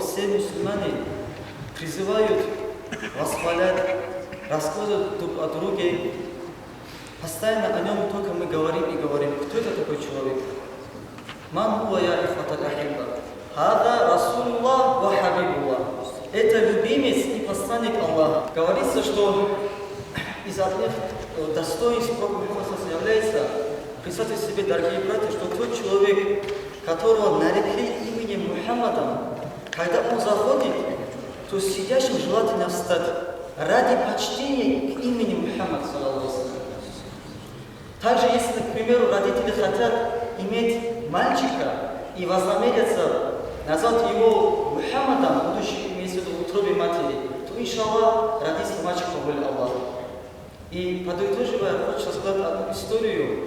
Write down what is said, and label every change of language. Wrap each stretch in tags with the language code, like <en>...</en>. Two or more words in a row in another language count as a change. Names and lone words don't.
<ru>мусульмане призывают, восхвалят, рассказывают друг о друге. Постоянно о нем только мы говорим и говорим. Кто это такой человек?</ru> <ar>من هو يا إخوتي الأحبة. هذا رسول الله وحبيب الله.</ar> <ru>Это любимец и посланник Аллаха. Говорится, что из одних достоинств пророка Мухаммада является, представьте себе, дорогие братья, что тот человек, которого нарекли именем Мухаммадом, когда он заходит, то сидящим желательно встать ради почтения к имени Мухаммад,</ru> <ar>صلى الله عليه وسلم.</ar> <ru>Также, если, к примеру, родители хотят иметь мальчика и вознамерятся назвать его Мухаммадом, будущим имеется в виду в утробе матери, то, иншаллах, родится мальчик по воле Аллаха. И подытоживая, хочу сказать одну историю.</ru>